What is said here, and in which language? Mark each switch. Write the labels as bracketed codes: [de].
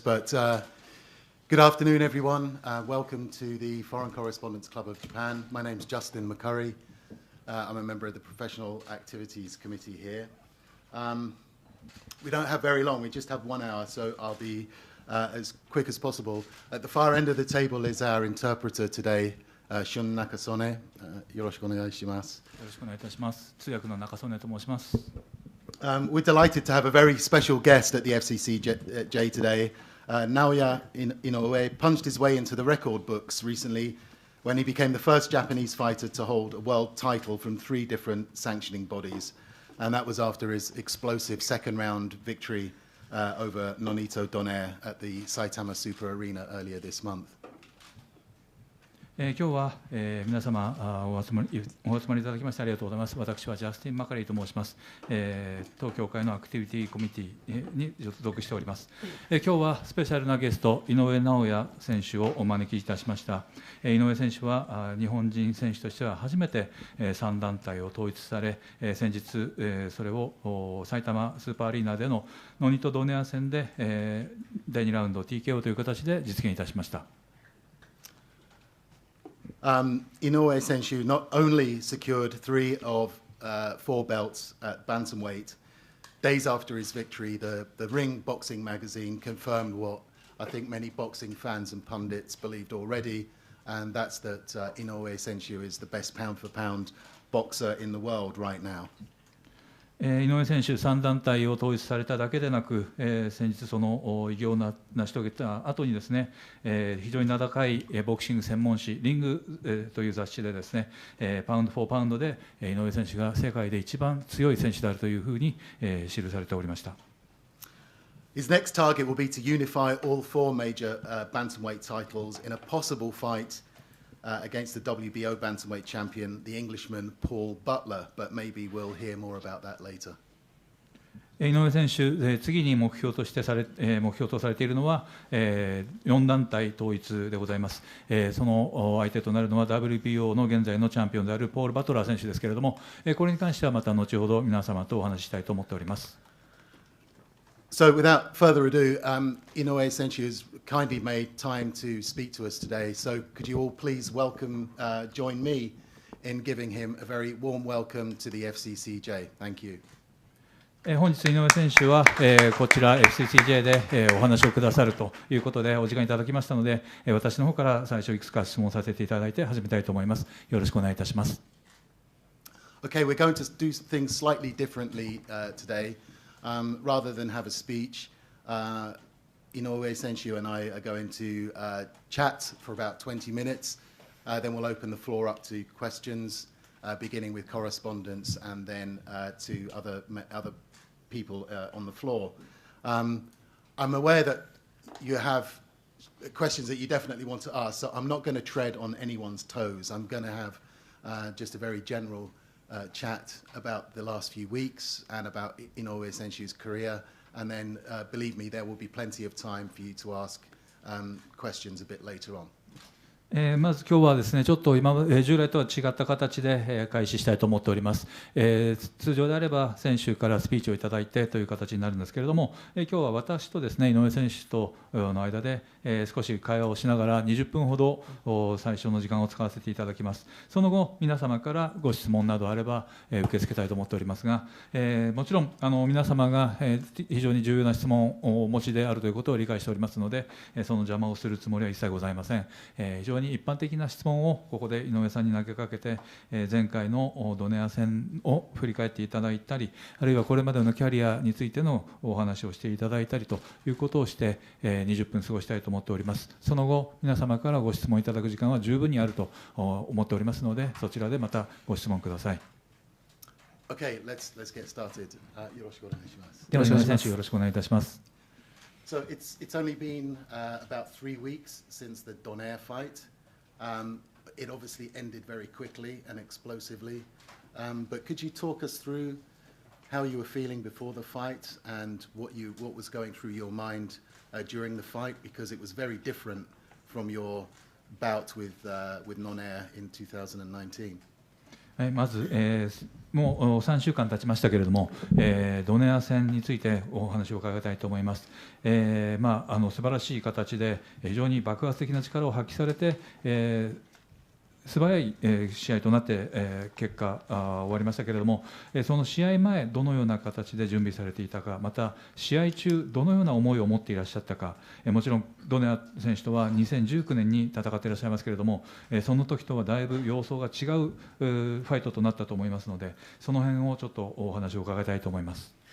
[en] But good afternoon, everyone. Welcome to the Foreign Correspondents Club of Japan. My name's Justin McCurry. I'm a member of the Professional Activities Committee here. We don't have very long. We just have 1 hour, so I'll be as quick as possible. At the far end of the table is our interpreter today, Shun Nakasone. [ja] よろしくお願いします。よろしくお願いいたします。通訳の中曽根と申します。 [en] We're delighted to have a very special guest at the FCCJ today. Naoya Inoue punched his way into the record books recently when he became the first Japanese fighter to hold a world title from 3 different sanctioning bodies. And that was after his explosive second-round victory over Nonito Donaire at the Saitama Super Arena earlier this month. [ja] 今日は、皆様お集まりいただきましてありがとうございます。私はジャスティン・マカリーと申します。当協会のアクティビティコミュニティに所属しております。今日はスペシャルなゲスト井上尚弥選手をお招きいたしました。井上選手は日本人選手としては初めて3団体を統一され、先日それを埼玉スーパーアリーナでのノニト・ドネア戦で第2ラウンド TKO という形で実現いたしました。 [en] Inoue Senshu not only secured 3 of 4 belts at bantamweight. Days after his victory, the Ring Boxing magazine confirmed what I think many boxing fans and pundits believed already, and that's that Inoue Senshu is the best pound-for-pound boxer in the world right now. [ja] 井上選手、3団体を統一されただけでなく、先日、その偉業を成し遂げた後にですね、非常に名高いボクシング専門誌、リングという雑誌でですね、パウンド・フォー・パウンドで井上選手が世界で一番強い選手であるというふうに記されておりました。 [en] His next target will be to unify all 4 major bantamweight titles in a possible fight.Against the WBO bantamweight champion, the Englishman Paul Butler, but maybe we'll hear more about that later. [ja] 井上選手、次に目標とされているのは、4団体統一でございます。その相手となるのは WBO の現在のチャンピオンであるポール・バトラー選手ですけれども、これに関してはまた後ほど皆様とお話ししたいと思っております。 [en] So without further ado, Inoue Senshu has kindly made time to speak to us today. So could you all please join me in giving him a very warm welcome to the FCCJ. Thank you. [ja] 本日井上選手はこちら FCCJ でお話をくださるということでお時間いただきましたので、私の方から最初いくつか質問させていただいて始めたいと思います。よろしくお願いいたします。 [en] Okay, we're going to do things slightly differently today. Rather than have a speech, Inoue Senshu and I are going to chat for about 20 minutes. Then we'll open the floor up to questions, beginning with correspondents and then to other people on the floor. I'm aware that you have questions that you definitely want to ask, so I'm not going to tread on anyone's toes. I'm going to have just a very general chat about the last few weeks and about Inoue Senshu's career, and then believe me, there will be plenty of time for you to ask questions a bit later on. [ja] まず今日はですね、ちょっと従来とは違った形で開始したいと思っております。通常であれば選手からスピーチをいただいてという形になるんですけれども、今日は私とですね、井上選手との間で少し会話をしながら20分ほど最初の時間を使わせていただきます。その後、皆様からご質問などあれば受け付けたいと思っておりますが、もちろん皆様が非常に重要な質問をお持ちであるということを理解しておりますので、その邪魔をするつもりは一切ございません。非常に一般的な質問をここで井上さんに投げかけて、前回のドネア戦を振り返っていただいたり、あるいはこれまでのキャリアについてのお話をしていただいたりということをして20分過ごしたいと思っております。その後、皆様からご質問いただく時間は十分にあると思っておりますので、そちらでまたご質問ください。 [en] Okay, let's get started. [ja] よろしくお願いします。では、井上選手、よろしくお願いいたします。 [en] So it's only been about 3 weeks since the Donaire fight. It obviously ended very quickly and explosively. But could you talk us through how you were feeling before the fight and what was going through your mind during the fight? Because it was very different from your bout with Donaire in 2019. [ja] まず、もう3週間経ちましたけれども、ドネア戦についてお話を伺いたいと思います。素晴らしい形で非常に爆発的な力を発揮されて、素早い試合となって結果終わりましたけれども、その試合前どのような形で準備されていたか、また試合中どのような思いを持っていらっしゃったか、もちろんドネア選手とは2019年に戦っていらっしゃいますけれども、その時とはだいぶ様相が違うファイトとなったと思いますので、その辺をちょっとお話を伺いたいと思います。